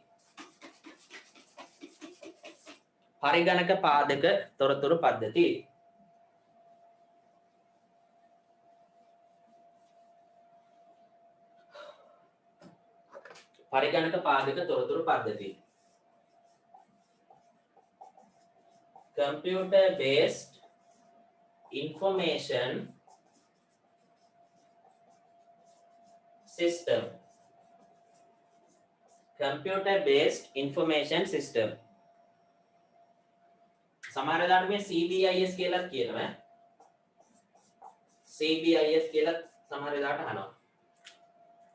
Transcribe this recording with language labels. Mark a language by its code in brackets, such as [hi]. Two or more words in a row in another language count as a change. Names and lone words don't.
[si] පරිගණක පාදක තොරතුරු පද්ධති. පරිගණක පාදක තොරතුරු පද්ධති. [en] Computer based information system. Computer based information system. [si] සමහර වෙලාවට මේ CBIS කියලා කියනවා. CBIS කියලා සමහර වෙලාවට අහනවා.